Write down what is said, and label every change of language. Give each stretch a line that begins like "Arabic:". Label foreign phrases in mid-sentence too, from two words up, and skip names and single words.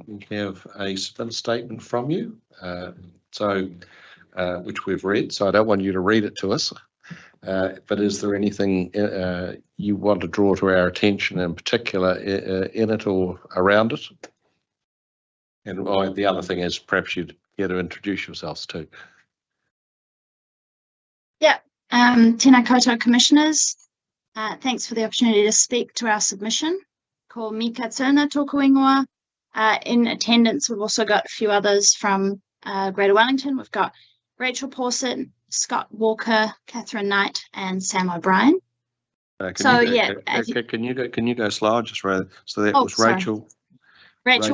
English: We have a submitted statement from you, which we've read, so I don't want you to read it to us. But is there anything you want to draw to our attention in particular in it or around it? And the other thing is perhaps you'd get to introduce yourselves too.
Māori: Tēnā koutou
English: commissioners, thanks for the opportunity to speak to our submission.
Māori: Ko Mika Tuna tōku ingoa.
English: In attendance, we've also got a few others from Greater Wellington. We've got Rachel Pawson, Scott Walker, Catherine Knight, and Sam O'Brien. Can you go slower? Just rather, so that was sorry. Rachel